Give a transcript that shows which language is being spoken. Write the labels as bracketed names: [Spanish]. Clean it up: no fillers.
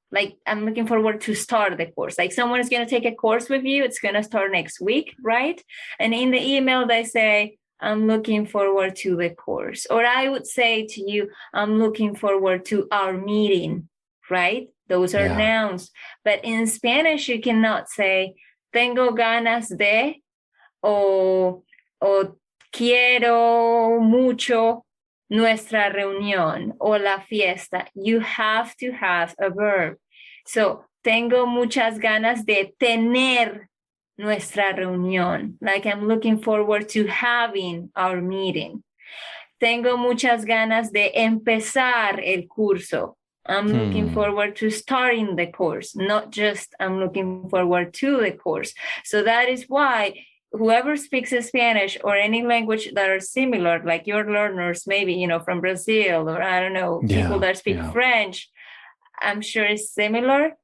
[English] Like, I'm looking forward to start the course. Like, someone is going to take a course with you. It's going to start next week, right? And in the email, they say, I'm looking forward to the course. Or I would say to you, I'm looking forward to our meeting, right? Those are nouns. But in Spanish, you cannot say, [Spanish] tengo ganas de, o quiero mucho nuestra reunión o la fiesta. [English] You have to have a verb. So, [Spanish] tengo muchas ganas de tener nuestra reunión. [English] Like, I'm looking forward to having our meeting. [Spanish] Tengo muchas ganas de empezar el curso. [English] I'm looking forward to starting the course, not just I'm looking forward to the course. So that is why whoever speaks Spanish or any language that are similar, like your learners, maybe, from Brazil, or I don't know, people that speak French, I'm sure it's similar.